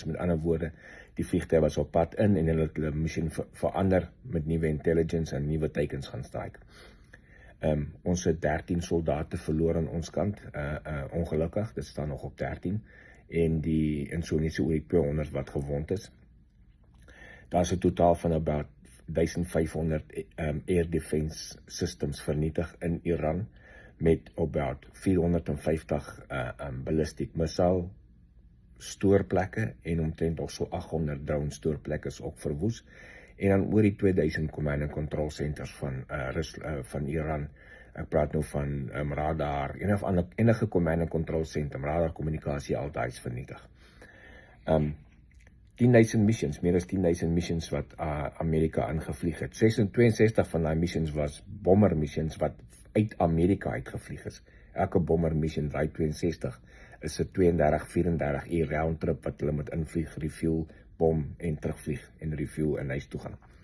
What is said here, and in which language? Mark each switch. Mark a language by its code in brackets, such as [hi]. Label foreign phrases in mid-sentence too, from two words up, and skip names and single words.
[af] Met ander woorde, die vliegtuig was op pad in en hulle het hulle missie verander met nuwe intelligence en nuwe teikens gaan strike. Ons het 13 soldate verloor aan ons kant, ongelukkig, dit staan nog op 13, en so net so oor die 200 wat gewond is. Daar is 'n totaal van about 1500 [en] air defense systems [af] vernietig in Iran, met about 450 [en] ballistic missile [af] stoorplekke en omtrent ook so 800 drone stoorplekke is ook verwoes, en dan oor die 2000 [en] command and control centers [af] van Iran. Ek praat nou van radar, enige [en] command and control center, [af] radar kommunikasie, al daai is vernietig. 10.000 missions, meer as 10.000 missions wat Amerika ingevlieg het. 62 van die missions was [en] bomber missions [af] wat uit Amerika uitgevlieg is. Elke [en] bomber mission [af] draai 62 is 'n 32-34 uur roundtrip wat hulle moet invlieg, refuel, bom en terugvlieg en refuel en huis toe gaan.